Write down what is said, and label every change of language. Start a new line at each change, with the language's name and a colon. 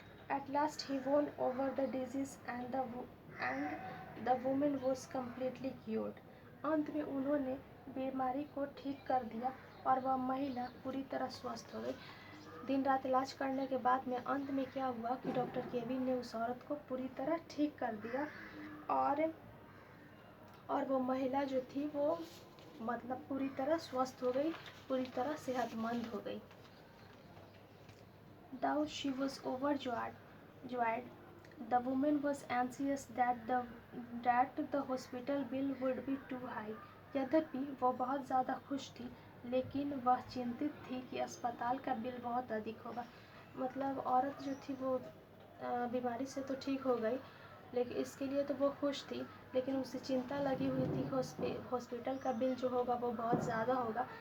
English: At last he won over the disease and the woman was completely cured.
Hindi: अंत में उन्होंने बीमारी को ठीक कर दिया और वह महिला पूरी तरह स्वस्थ हो गई। दिन रात इलाज करने के बाद में अंत में क्या हुआ कि डॉक्टर केविन ने उस औरत को पूरी तरह ठीक कर दिया, और वो महिला जो थी वो मतलब पूरी तरह स्वस्थ हो गई, पूरी तरह सेहतमंद हो गई।
English: Though she was overjoyed, the woman was anxious that the hospital bill would be too high.
Hindi: यद्यपि वो बहुत ज़्यादा खुश थी, लेकिन वह चिंतित थी कि अस्पताल का बिल बहुत अधिक होगा। मतलब औरत जो थी वो बीमारी से तो ठीक हो गई, लेकिन इसके लिए तो वो खुश थी, लेकिन उसे चिंता लगी हुई थी कि हॉस्पिटल का बिल जो होगा वो बहुत ज़्यादा होगा।